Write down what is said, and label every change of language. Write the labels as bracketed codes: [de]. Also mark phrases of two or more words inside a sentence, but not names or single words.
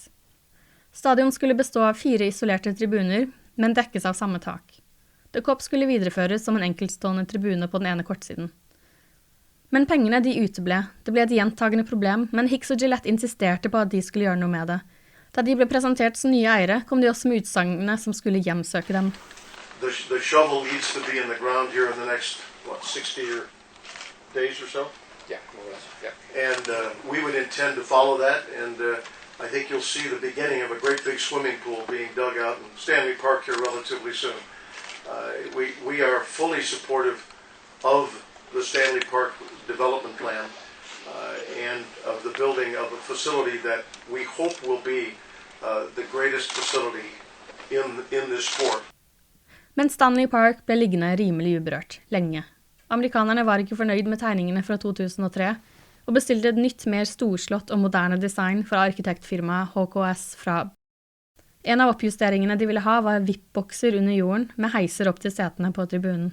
[no] Stadion skulle bestå av 4 isolerte tribuner, men dekkes av samme tak. The Cop skulle videreføres som en enkeltstående tribune på den ene kortsiden. Men pengene de uteble. Det ble et gjentagende problem, men Hicks og Gillette insisterte på at de skulle gjøre noe med det. Da de ble presentert som nye eiere, kom de også med utsagnene som skulle hjemsøke dem. [en] The shovel needs to be in the ground here in the next, 60 days or so? Yeah, more or less, yeah. And we would intend to follow that, and I think you'll see the beginning of a great big swimming pool being dug out in Stanley Park here relatively soon. We are fully supportive of the Stanley Park development plan and of the building of a facility that we hope will be the greatest facility in this sport. [no] Men Stanley Park ble liggende rimelig uberørt, lenge. Amerikanerne var ikke fornøyd med tegningene fra 2003, og bestilte et nytt, mer storslått og moderne design fra arkitektfirmaet HKS fra. En av oppjusteringene de ville ha var VIP-bokser under jorden, med heiser opp til setene på tribunen.